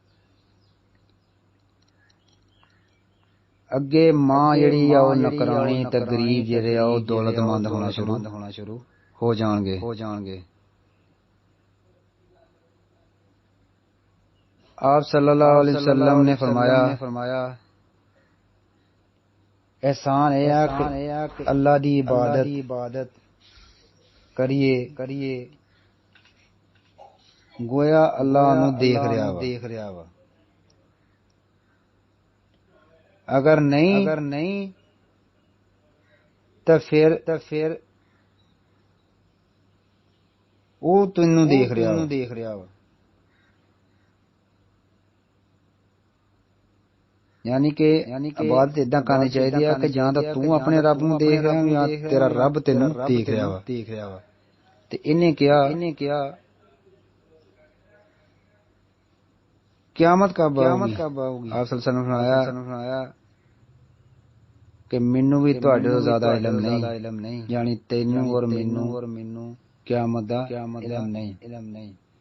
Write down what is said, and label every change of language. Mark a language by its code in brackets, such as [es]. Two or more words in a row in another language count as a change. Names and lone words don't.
[pa] ਅੱਗੇ ਮਾਂ ਜਿਹੜੀ ਆ ਉਹ ਨੌਕਰਾਣੀ ਤੇ ਗਰੀਬ ਜਿਹੜੇ ਆ ਉਹ ਦੌਲਤਮੰਦ ਹੋਣਾ ਸ਼ੁਰੂ ਹੋ ਜਾਣਗੇ। ਆਪ [ar] صلى الله عليه وسلم [pa] ਨੇ ਫ਼ਰਮਾਇਆ, ਏਹਸਾਨ ਹੈ ਕਿ ਅੱਲਾਹ ਦੀ ਇਬਾਦਤ ਕਰੀਏ ਗੋਇਆ ਅੱਲਾਹ ਨੂੰ ਦੇਖ ਰਿਹਾ ਵਾ। ਅਗਰ ਨਹੀਂ ਤੋ ਫਿਰ ਉਹ ਤੈਨੂੰ ਦੇਖ ਰਿਹਾ ਵਾ। ਯਾਨੀ ਕਿ ਇਬਾਦਤ ਇੰਦਾਂ ਕਰਨੀ ਚਾਹੀਦੀ ਕਿ ਜਾਂ ਤਾਂ ਤੂ ਅਪਣੇ ਰੱਬ ਨੂੰ ਦੇਖ ਰਿਹਾ ਹੈ ਯਾ ਤੇਰਾ ਰੱਬ ਤੈਨੂੰ ਦੇਖ ਰਿਹਾ ਵਾ। ਤੇ ਇਨ੍ਹਾਂ ਕਿਆ ਕਯਾਮਤ ਕਬ ਆਊਗੀ? ਆਪ [ar] صلى الله عليه وسلم [pa] ਨੇ ਫ਼ਰਮਾਇਆ ਕਿ ਮੈਨੂੰ ਭੀ ਤੁਹਾਡੇ ਤੋ ਜ਼ਿਆਦਾ ਇਲਮ ਨਹੀਂ, ਯਾਨੀ ਤੈਨੂੰ ਔਰ ਮੈਨੂੰ ਕਯਾਮਤ ਦਾ ਇਲਮ ਨਹੀਂ।